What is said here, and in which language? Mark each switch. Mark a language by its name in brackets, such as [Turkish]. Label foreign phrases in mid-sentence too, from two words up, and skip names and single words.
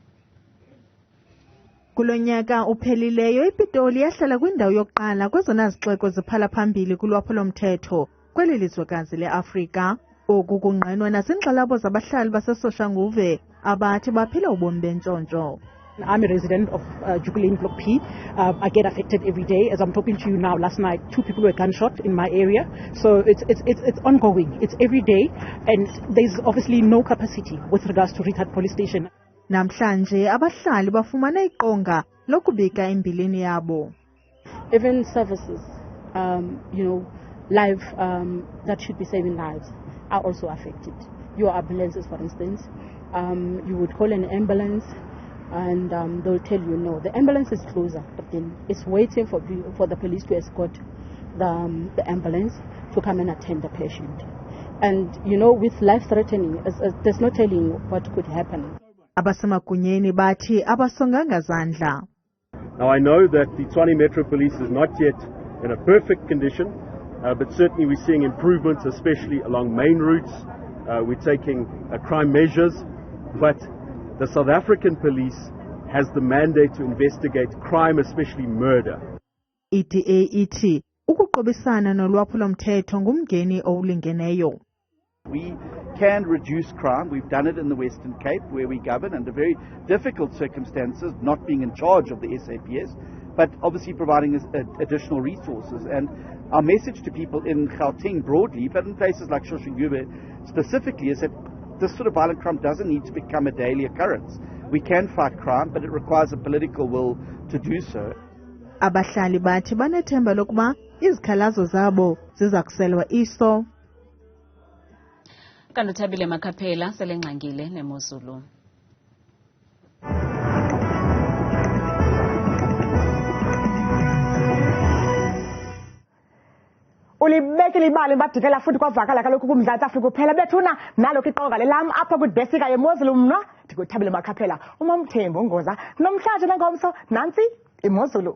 [Xhosa] Kulo nyaka uphelileyo iPitoli yahlala kwindawo yokuqala kwezona zixeko ziphala phambili kulwaphulo-mthetho kweli lizwekazi leAfrika. Oku kungqinwa nazinkxalabo zabahlali baseShoshanguve abathi baphila ubomi bentshontsho. [English] I'm a resident of Jukuleni Block P. I get affected every day. As I'm talking to you now, last night 2 people were gunshot in my area. So it's ongoing. It's every day, and there's obviously no capacity with regards to Richard Police Station. [Xhosa] Namhlanje abahlali bafumana iqonga lokubika imbilini yabo. [English] Even services, life that should be saving lives are also affected. Your ambulances, for instance, you would call an ambulance and they'll tell you no, the ambulance is closer, but then it's waiting for the police to escort the ambulance to come and attend the patient. And with life-threatening, there's no telling what could happen. [Xhosa] Abasemagunyeni bathi abasonganga zandla. [English] Now I know that the Tshwane Metro Police is not yet in a perfect condition, but certainly we're seeing improvements, especially along main routes. We're taking crime measures, but the South African police has the mandate to investigate crime, especially murder. [Xhosa] Iti ukuqobisana nolwaphulo-mthetho ngumngeni owulingeneyo. [English] We can reduce crime. We've done it in the Western Cape, where we govern under very difficult circumstances, not being in charge of the SAPS, but obviously providing us additional resources. And our message to people in Gauteng broadly, but in places like Shoshanguve specifically, is that this sort of violent crime doesn't need to become a daily occurrence. We can fight crime, but it requires a political will to do so. [Xhosa] Abahlali bathi banethemba lokuba izikhalazo zabo ziza kuselwa iso. Kanti uThabile Makhaphela selengxangile neMozulu. Ulibekile ibali badikela futhi kwavakala kaloku kuMzantsi Afrika kuphela bethuna nalo kiqonga lelam apha kwidesika yeMozulu mna ndikuThabile Makhaphela uMamthembu Ngoza namhlanje nangomso nansi iMozulu.